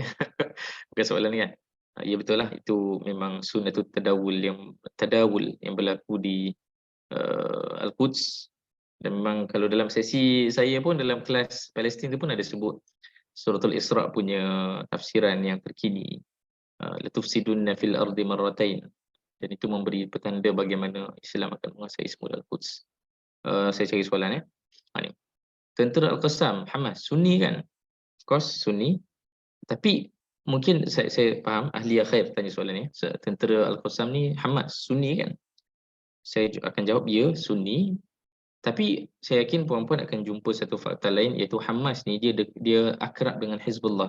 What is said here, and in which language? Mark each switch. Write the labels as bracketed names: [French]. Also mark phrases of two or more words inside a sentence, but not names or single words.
[Malay] Bukan soalan ni kan. Ya betul lah. Itu memang [Arabic] سنة التداول [Malay] yang berlaku di Al-Quds. Dan memang kalau dalam sesi saya pun dalam kelas Palestin tu pun ada sebut Suratul Isra' punya tafsiran yang terkini. [Arabic] لتفسدن في الأرض مرتين. [Malay] Dan itu memberi petanda bagaimana Islam akan menguasai semula Al-Quds. Saya cari soalan ya. Ni. Tentera Al-Qassam, Hamas, Sunni kan? [English] Of course Sunni. [Malay] Tapi mungkin saya faham ahli khair tanya soalan ni. Tentera Al-Qassam ni Hamas, Sunni kan? Saya akan jawab ya, Sunni. Tapi saya yakin puan-puan akan jumpa satu fakta lain, iaitu Hamas ni dia akrab dengan Hizbullah.